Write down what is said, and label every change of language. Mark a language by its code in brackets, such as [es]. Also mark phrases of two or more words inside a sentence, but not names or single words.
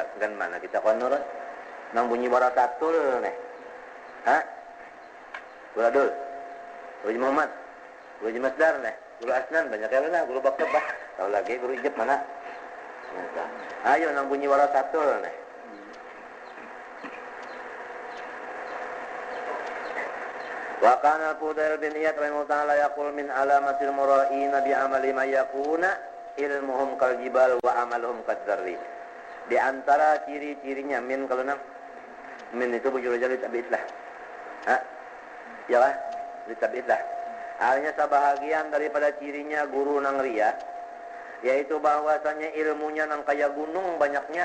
[bjn] Gan mana kita konurut? Nang bunyi warasatul neh. Ha? Guru Adul. Guru Haji Muhammad. Guru Haji Masdar neh. Guru Asnan banyak yang lah. Guru Baktebah. Tahu lagi guru Ijab mana? Ayo nang bunyi warasatul neh. [ar] وكان فضيل بن عياض رحمه الله تعالى يقول من علامات المرائين بعمل ما يكون علمهم كالجبال وعملهم كالذر. [bjn] Di antara ciri-cirinya min kalau nang min itu bujur jadi tabiitlah. Ha? Ya lah, tabiitlah. Artinya sebahagian daripada cirinya guru nang ria yaitu bahwasanya ilmunya nang kayak gunung banyaknya.